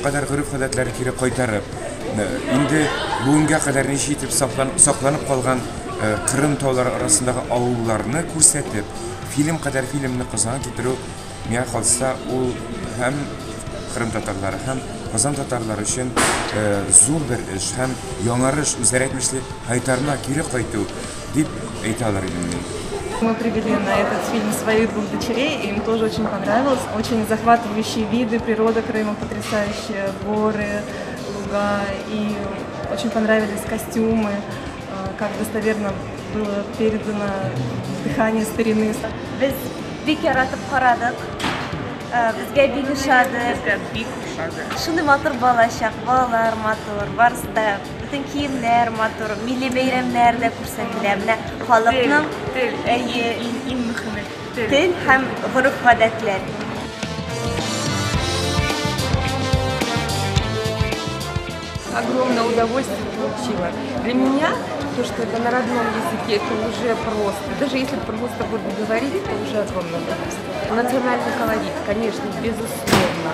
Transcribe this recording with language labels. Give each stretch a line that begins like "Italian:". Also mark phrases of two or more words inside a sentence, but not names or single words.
Tatar: кадәр гореф-гадәтләрен кире кайтарып, инде бүгенгә кадәр ничә итеп сакланып калган Кырым таулары арасындагы авылларны күрсәтеп, фильм кадәр фильмны Казанга китерү, миңа калса, ул һәм Кырым татарлары, һәм Казан татарлары өчен зур бер эш, һәм яңарыш, үзләре әйтмешле, кайтарма, кире кайту дип әйтә алар идем.
Russian: Мы привели на этот фильм своих двух дочерей, и им тоже очень понравилось. Очень захватывающие виды, природа Крыма потрясающая, горы, луга, и очень понравились костюмы, как достоверно было передано дыхание старины.
Tatar: Biz bik yaratып карадык, bizga bik ушады, шундый матур балачак, балалар матур, барысы да бүтән киемнәр матур, милли бәйрәмнәр дә күрсәтелә. Менә халыкның иң мөһиме тел һәм гореф-гадәтләр.
Russian: Огромное удовольствие получила. Для меня то, что это на родном языке, это уже просто. Даже если просто буду говорить, это уже огромное удовольствие. Национальный колорит, конечно, безусловно.